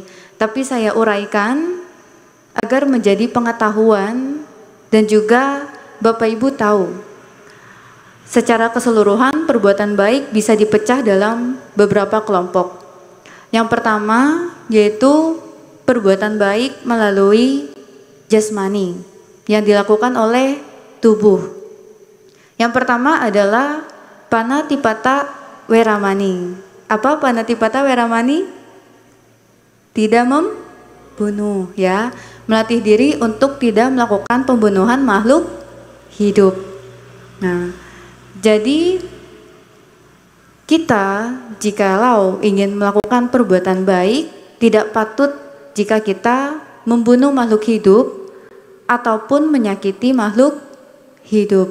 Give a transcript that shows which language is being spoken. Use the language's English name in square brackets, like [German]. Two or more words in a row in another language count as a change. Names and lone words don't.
[Indonesian] Tapi saya uraikan agar menjadi pengetahuan dan juga Bapak Ibu tahu secara keseluruhan perbuatan baik bisa dipecah dalam beberapa kelompok. Yang pertama yaitu perbuatan baik melalui jasmani yang dilakukan oleh tubuh. Yang pertama adalah [Pali] panatipata weramani. [Indonesian] Apa [Pali] panatipata weramani? [Indonesian] Tidak membunuh ya. melatih diri untuk tidak melakukan pembunuhan makhluk hidup. Nah, jadi kita jikalau ingin melakukan perbuatan baik, tidak patut jika kita membunuh makhluk hidup ataupun menyakiti makhluk hidup.